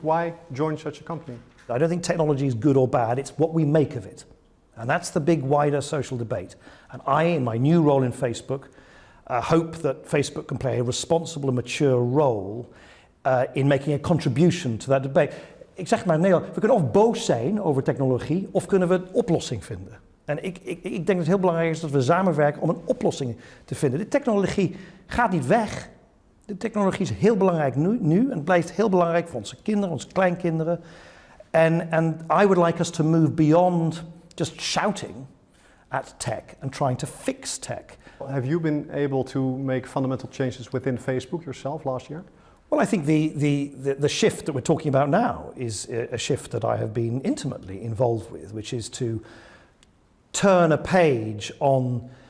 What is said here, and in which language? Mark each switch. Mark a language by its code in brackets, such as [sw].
[en] Why join such a company? I don't think technology is good or bad, it's what we make of it. And that's the big wider social debate. And I, in my new role in Facebook, hope that Facebook can play a responsible and mature role in making a contribution to that debate. [nl] Ik zeg maar, Nederland, we kunnen of boos zijn over technologie of kunnen we een oplossing vinden. En ik denk dat het heel belangrijk is dat we samenwerken om een oplossing te vinden. De technologie gaat niet weg. De technologie is heel belangrijk nu en blijft heel belangrijk voor onze kinderen, onze kleinkinderen. [en] And I would like us to move beyond just shouting at tech and trying to fix tech. Have you been able to make fundamental changes within Facebook yourself last year? Well, I think the shift that we're talking about now is a shift that I have been intimately involved with, which is to turn a page on